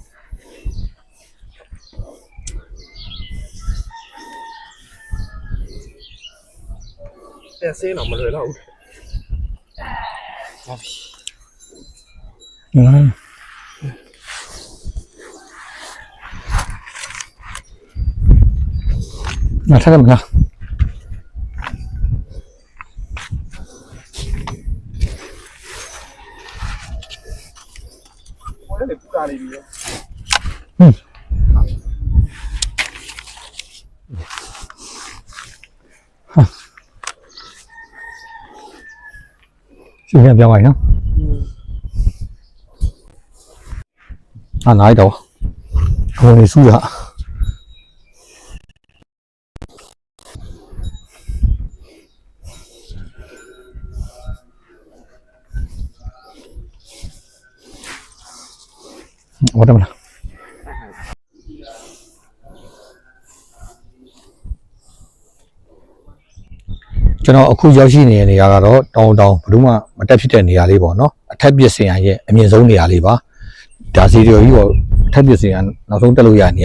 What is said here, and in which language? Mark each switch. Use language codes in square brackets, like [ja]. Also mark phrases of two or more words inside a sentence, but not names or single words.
[my] တက်စင်းတော့မလွယ်တော့ဘူး [zh] 那看怎么样？ [my] ဟိုလည်းပူတာနေပြီရော [zh] 现在表演呢？啊，哪一刀？我给数一下。我怎么了？ [my] ကျွန်တော်အခုရောက်ရှိနေတဲ့နေရာကတော့တောင်ဘလို့မှမတက်ဖြစ်တဲ့နေရာလေးပေါ့နော်အထက်ပြစ်စင်ရ ရဲ့အမြင့်ဆုံးနေရာလေးပါဒါစီရီယိုကြီးကိုအထက်ပြစ်စင်ရနောက်ဆုံးတက်လို့ရတဲ့နေရာ